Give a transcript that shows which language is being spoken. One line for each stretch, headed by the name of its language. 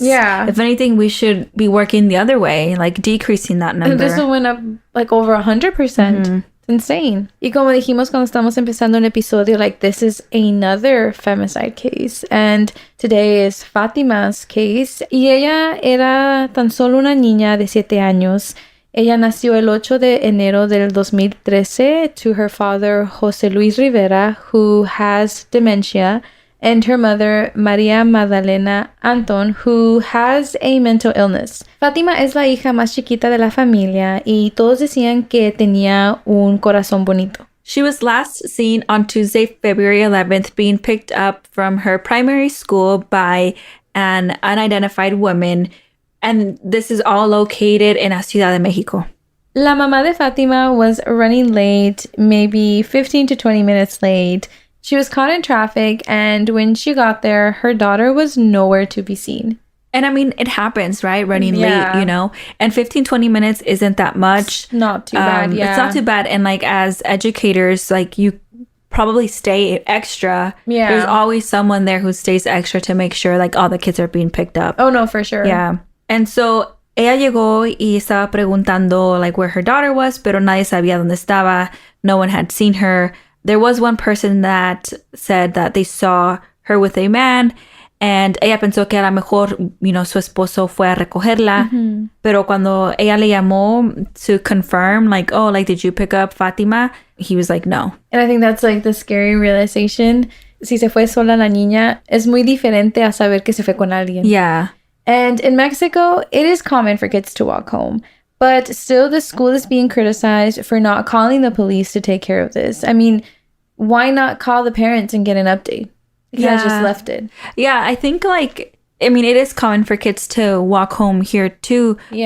English: Yeah. If anything, we should be working the other way, like decreasing that number. This one went up like over 100%. It's insane.
Spanish: Y como dijimos cuando estamos empezando un episodio,
English: like this is another femicide case. And today is Fatima's case.
Spanish: Y ella era tan solo una niña de 7 años. Ella nació el 8 de enero del 2013
English: to her father, José Luis Rivera, who has dementia, and her mother, María Magdalena Anton, who has a mental illness.
Spanish: Fátima es la hija más chiquita de la familia y todos decían que tenía un corazón bonito.
English: She was last seen on Tuesday, February 11th, being picked up from her primary school by an unidentified woman. And this is all located in Ciudad de Mexico.
Spanish: La mamá de Fátima
English: was running late, maybe 15 to 20 minutes late. She was caught in traffic, and when she got there, her daughter was nowhere to be seen. And it happens, right? Running late, And 15, 20 minutes isn't that much. It's not too bad, yeah. It's not too bad. And as educators, you probably stay extra. Yeah. There's always someone there who stays extra to make sure, all the kids are being picked up. Oh, no, for sure. Yeah. And so
Spanish: ella llegó y estaba preguntando
English: where her daughter was,
Spanish: pero nadie sabía dónde estaba.
English: No one had seen her. There was one person that said that they saw her with a man, and
Spanish: ella pensó que a lo mejor, su esposo fue a recogerla. Pero cuando ella le llamó
English: to confirm, did you pick up Fatima? He was like, no. And I think that's the scary realization.
Spanish: Si se fue sola la niña, es muy diferente a saber que se fue con alguien.
English: Yeah. And in Mexico, it is common for kids to walk home. But still, the school is being criticized for not calling the police to take care of this. Why not call the parents and get an update? You guys just left it. Yeah, I think, it is common for kids to walk home here, too. Yeah.